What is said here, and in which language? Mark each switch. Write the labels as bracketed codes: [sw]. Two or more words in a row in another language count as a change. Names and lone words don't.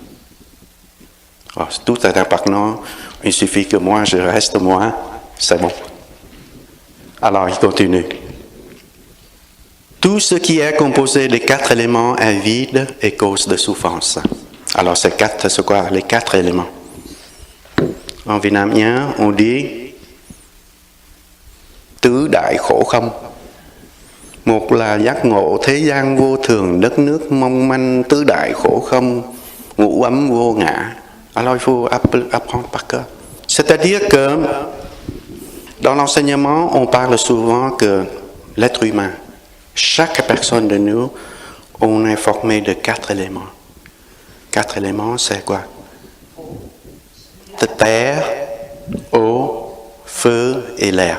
[fr] Tout est impermanent, il suffit que moi, je reste moi, c'est bon. Alors, il continue. Tout ce qui est composé des 4 éléments est vide et cause de souffrance. Alors, c'est quoi les 4 éléments? En vietnamien, on dit [vi] tứ đại khổ không. Một là giác ngộ thế gian vô thường, đất nước mong manh, tứ đại khổ không, ngũ ấm vô ngã. [fr] Alors, il faut apprendre par cœur. C'est-à-dire que dans l'enseignement, on parle souvent que l'être humain, chaque personne de nous, on est formé de 4 éléments. 4 éléments, c'est quoi? Terre, eau, feu et l'air.